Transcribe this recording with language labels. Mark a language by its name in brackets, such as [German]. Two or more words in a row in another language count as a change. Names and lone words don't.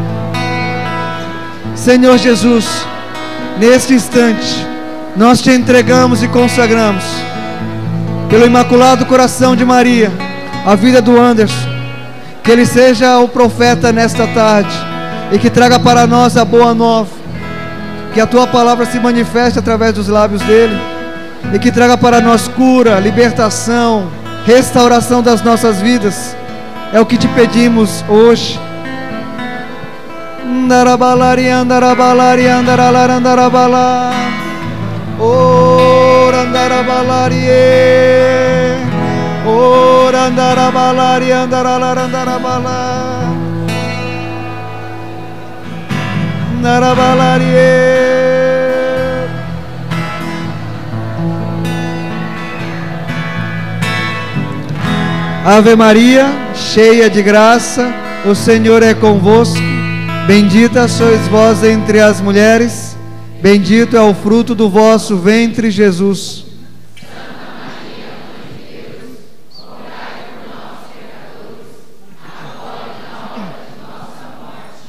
[Portuguese] Senhor Jesus, neste instante, nós te entregamos e consagramos, pelo Imaculado Coração de Maria, a vida do Anderson, que ele seja o profeta nesta tarde, e que traga para nós a boa nova, que a tua palavra se manifeste através dos lábios dele, e que traga para nós cura, libertação, restauração das nossas vidas. É o que te pedimos hoje. Andarabalari, andarabalari, andaralara, andarabala. Ora andarabalari, ora andarabalari, andaralara, andarabala. Andarabalari. Ave Maria, cheia de graça, o Senhor é convosco. Bendita sois vós entre as mulheres, bendito é o fruto do vosso ventre, Jesus. Santa Maria, Mãe de Deus, rogai por nós, pecadores, agora e na hora de nossa morte.